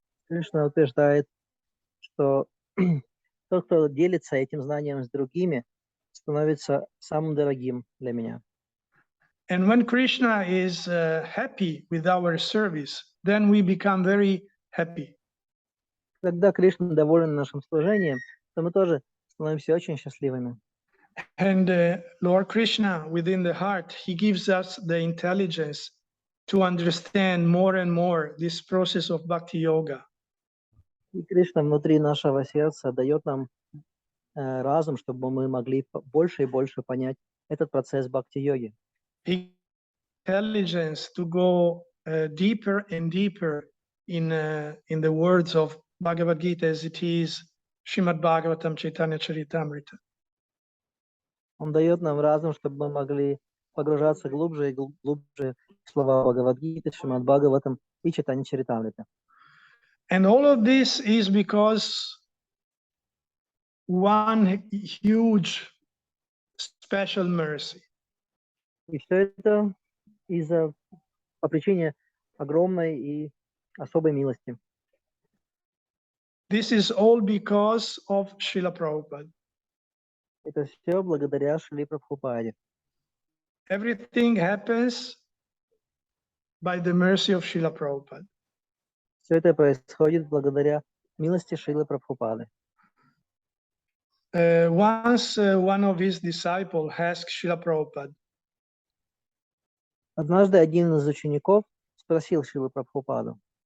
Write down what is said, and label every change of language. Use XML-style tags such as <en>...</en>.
<ru>Кришна утверждает, что тот, кто делится этим знанием с другими, становится самым дорогим для меня.</ru> <en>And when Krishna is happy with our service, then we become very happy.</en> <ru>Когда Кришна доволен нашим служением, то мы тоже становимся очень счастливыми.</ru> <en>And Lord Krishna, within the heart, he gives us the intelligence to understand more and more this process of bhakti yoga.</en> <ru>И Кришна внутри нашего сердца дает нам разум, чтобы мы могли больше и больше понять этот процесс бхакти-йоги.</ru> <en>Intelligence to go deeper and deeper in the words of Bhagavad Gita as it is, Srimad Bhagavatam Chaitanya Charitamrita.</en> <ru>Он дает нам разум, чтобы мы могли погружаться глубже и глубже в слова Бхагавад-гиты, Шримад Бхагаватам и Чайтанья Чаритамрита.</ru> <en>And all of this is because one huge special mercy.</en> <ru>И все это по причине огромной и особой милости.</ru> <en>This is all because of Srila Prabhupada.</en> <ru>Это все благодаря Шриле Прабхупаде.</ru> <en>Everything happens by the mercy of Srila Prabhupada.</en> <ru>Все это происходит благодаря милости Шрилы Прабхупады.</ru> <en>Once one of his disciples asked Srila Prabhupada,</en> <ru>Однажды один из учеников спросил Шрилу Прабхупаду:</ru>